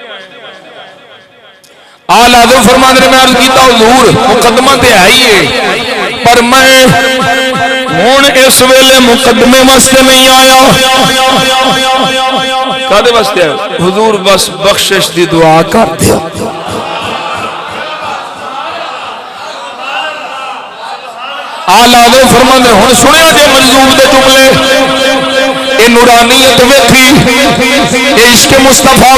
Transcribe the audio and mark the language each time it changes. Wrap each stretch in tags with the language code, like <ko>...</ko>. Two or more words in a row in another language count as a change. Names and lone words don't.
<pa>آلہ دو فرماندے نے میں عرض کیتا حضور مقدمہ تے آئیے پر میں ہون اس ویلے مقدمے واسطے نہیں آیا کدے واسطے آیا حضور بس بخشش دی دعا کر دیا آلہ دو فرماندے ہن سنیا جے مجذوب دے جملے اے نورانیت ویکھی اے عشق مصطفیٰ</pa>